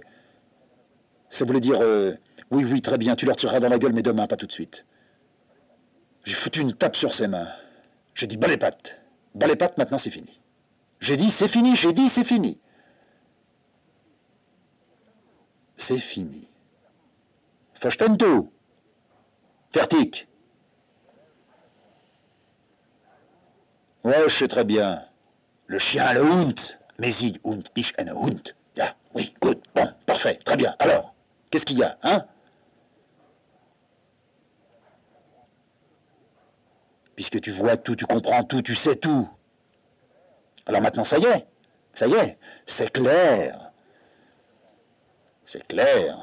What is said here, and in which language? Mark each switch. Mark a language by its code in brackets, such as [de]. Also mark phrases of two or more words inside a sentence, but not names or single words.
[fr] Ça voulait dire, oui, très bien, tu leur tireras dans la gueule, mais demain, pas tout de suite. J'ai foutu une tape sur ses mains. J'ai dit, bas les pattes. Bas les pattes, maintenant c'est fini. J'ai dit, c'est fini, c'est fini. C'est fini. [de] Verstehst. Fertig. [fr] Ouais, je sais très bien. Le chien, le Hund. [de] Mais ich und ich ein Hund. Ja, [fr] oui, good, bon, parfait, très bien. Alors, qu'est-ce qu'il y a, hein? Puisque tu vois tout, tu comprends tout, tu sais tout. Alors maintenant, ça y est, c'est clair. C'est clair.